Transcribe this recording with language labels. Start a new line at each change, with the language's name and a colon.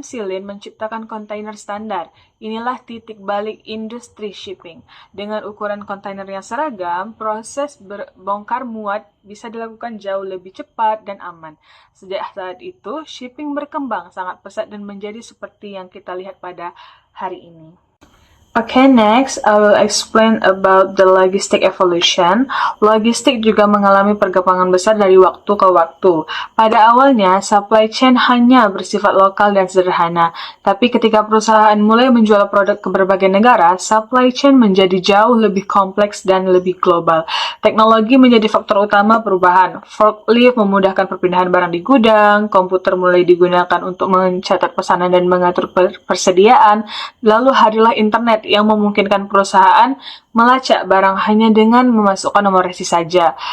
Indonesian: Silin menciptakan kontainer standar. Inilah titik balik industri shipping. Dengan ukuran kontainer yang seragam, proses bongkar muat bisa dilakukan jauh lebih cepat dan aman. Sejak saat itu, shipping berkembang sangat pesat dan menjadi seperti yang kita lihat pada hari ini.
English: Okay, next I will explain about the logistic evolution.
Indonesian: Logistik juga mengalami perkembangan besar dari waktu ke waktu. Pada awalnya, supply chain hanya bersifat lokal dan sederhana. Tapi ketika perusahaan mulai menjual produk ke berbagai negara, supply chain menjadi jauh lebih kompleks dan lebih global. Teknologi menjadi faktor utama perubahan. Forklift memudahkan perpindahan barang di gudang, komputer mulai digunakan untuk mencatat pesanan dan mengatur persediaan, lalu hadirlah internet yang memungkinkan perusahaan melacak barang hanya dengan memasukkan nomor resi saja.